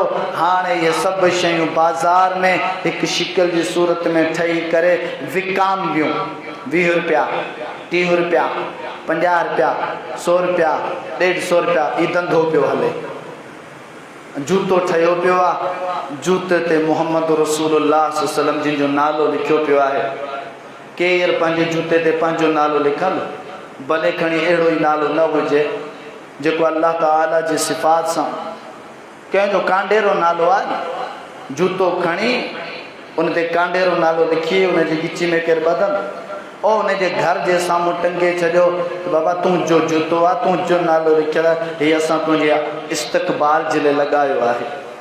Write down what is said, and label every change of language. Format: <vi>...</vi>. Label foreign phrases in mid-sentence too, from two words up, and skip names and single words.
<sd>हाणे इहे सभु शयूं बाज़ार में हिकु शिकल जी सूरत में ठही करे विकामबियूं। 20 रुपया, 30 रुपया, 50 रुपया, 100 रुपया, 150 रुपया, इहो धंधो पियो हले। जूतो ठहियो पियो आहे, जूते ते मुहम्मद रसूलुल्लाह</sd> <ar>صلى الله عليه وسلم</ar> <sd>जिन जो नालो लिखियो पियो आहे। केरु पंहिंजे जूते ते पंहिंजो नालो लिखल, भले खणी अहिड़ो ई नालो न हुजे जेको अल्लाह ताला जी सिफ़ात सां कंहिंजो कांडेरो नालो आहे। जूतो खणी उन ते कांडेरो नालो लिखी, उन जी गिची में केरु ॿधनि, ओ उन जे घर जे साम्हूं टंगे छॾियो, बाबा तुंहिंजो जूतो आहे, तुंहिंजो नालो लिखियल आहे, हीअ असां तुंहिंजे इस्तक़बाल जे लाइ लॻायो आहे।</sd>